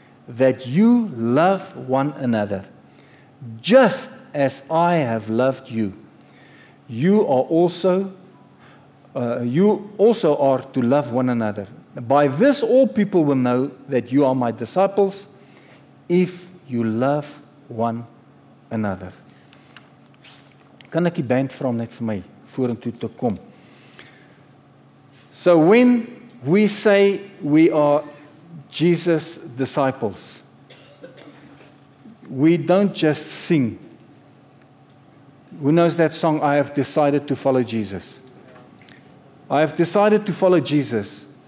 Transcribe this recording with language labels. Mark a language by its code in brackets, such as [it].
[en] that you love one another, just as I have loved you. You also are to love one another. By this all people will know that you are my disciples, if you love one another. [af] Kan ek die band vra om net vir my vorentoe te kom? [en] So when we say we are Jesus' disciples, we don't just sing. Who knows that song, I have decided to follow Jesus? I have decided to follow Jesus.